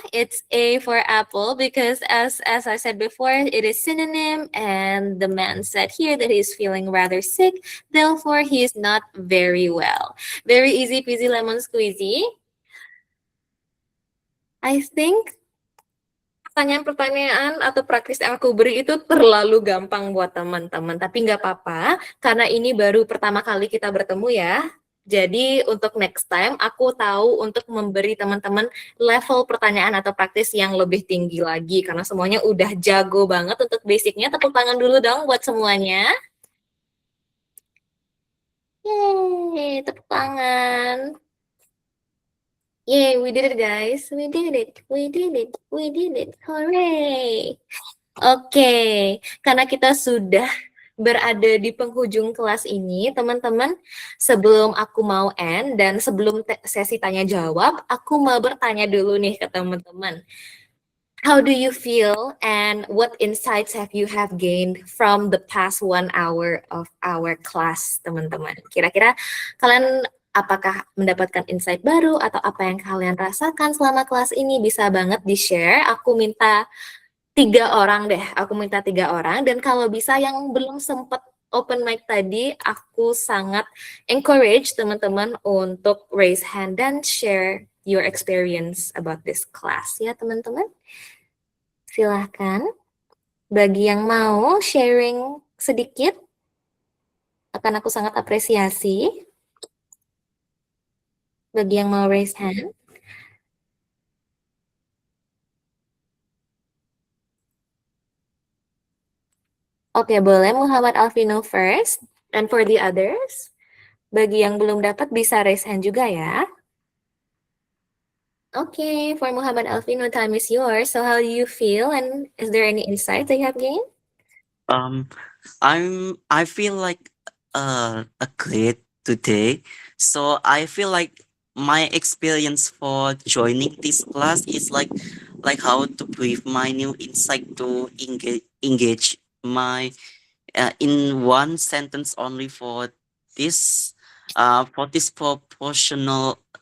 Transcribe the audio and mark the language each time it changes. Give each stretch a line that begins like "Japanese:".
English: It's A for apple because as I said before, it is synonym and the man said here that he's feeling rather sick, therefore he is not very well. Very easy peasy lemon squeezy. I think
Indonesian: pertanyaan-pertanyaan atau praktis yang aku beri itu terlalu gampang buat teman-teman. Tapi nggak apa-apa, karena ini baru pertama kali kita bertemu ya. Jadi untuk next time, aku tahu untuk memberi teman-teman level pertanyaan atau praktis yang lebih tinggi lagi. Karena semuanya udah jago banget untuk basicnya. Tepuk tangan dulu dong buat semuanya.
English: Yeay,
Indonesian: tepuk tangan.
English: Yay, we did it guys. We did it. We did it. We did it. Hooray.
Indonesian: Oke, karena kita sudah berada di penghujung kelas ini, teman-teman, sebelum aku mau end dan sebelum sesi tanya jawab, aku mau bertanya dulu nih ke teman-teman.
English: How do you feel and what insights have you gained from the past 1 hour of our class, teman-teman?
Indonesian: Kira-kira kalian apakah mendapatkan insight baru atau apa yang kalian rasakan selama kelas ini? Bisa banget di-share. Aku minta 3 orang deh. Aku minta 3 orang. Dan kalau bisa yang belum sempat open mic tadi, aku sangat encourage teman-teman untuk raise hand dan
English: share your experience about this class
Indonesian: ya teman-teman. Silahkan. Bagi yang mau sharing sedikit, akan aku sangat apresiasi. Bagi yang mau raise hand. Oke, boleh Muhammad Alvino first.
English: And for the others,
Indonesian: bagi yang belum dapat bisa raise hand juga ya.
English: Oke, for Muhammad Alvino, time is yours. So how do you feel and is there any insight that you have gained? I feel like a great today. So I feel like my experience for joining this class is like how to brief my new insight to engage my in one sentence only for this proportional